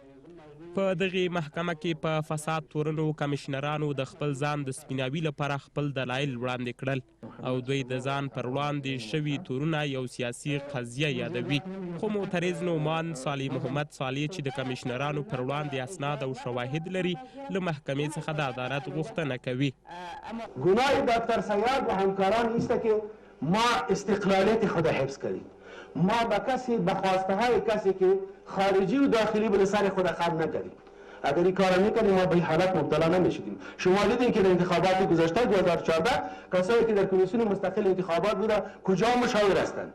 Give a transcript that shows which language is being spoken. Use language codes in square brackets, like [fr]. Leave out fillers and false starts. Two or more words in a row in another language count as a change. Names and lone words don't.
[ps] په دغې محکمه کې په فساد تورنو کمیشنرانو د خپل ځان د سپیناوي لپاره خپل دلایل وړاندې کړل او دوی د ځان پر وړاندې شوي تورونه یو سیاسي قضیه یادوي. خو معترض نعمان صالح محمد صالح چې د کمیشنرانو پر وړاندې اسناد او شواهد لري له محکمې څخه د عدالت غوښتنه کوي. [fa] گناه دکتر سیاد و همکاران است که ما استقلالیت خود حفظ کردیم. ما به کسی به خواسته های کسی که خارجی و داخلی به سر خود خرج نکردیم. اگر این کار میکنیم ما به این حالت مبتلا نمیشدیم. شما دیدین که در انتخابات گذشته 2014 کسایی که در کمیسیون مستقل انتخابات بوده کجا مشاور هستند؟